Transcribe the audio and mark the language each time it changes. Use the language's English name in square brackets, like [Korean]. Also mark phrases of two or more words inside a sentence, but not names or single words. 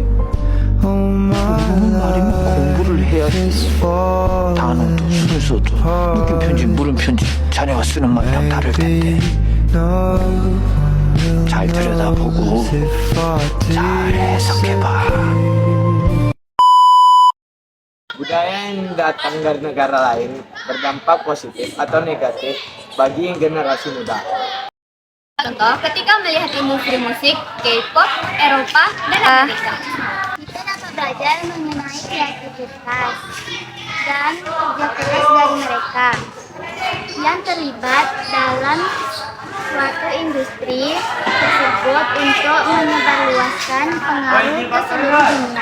[Korean] 그러면 말이면 공부를 해야지. 단어도 순서도 느낌 편지, 물음 편지 자네가 쓰는 말이랑 다를 텐데. 잘 들여다보고 잘 해석해봐. [Indonesian] Budaya yang datang dari negara lain berdampak positif atau negatif bagi generasi muda. Contoh, ketika melihat industri musik, K-pop, Eropa, dan Amerika. Kita dapat belajar mengenai kreativitas dan kerja keras dari mereka yang terlibat dalam suatu industri tersebut untuk menyebarluaskan pengaruh ke seluruh dunia.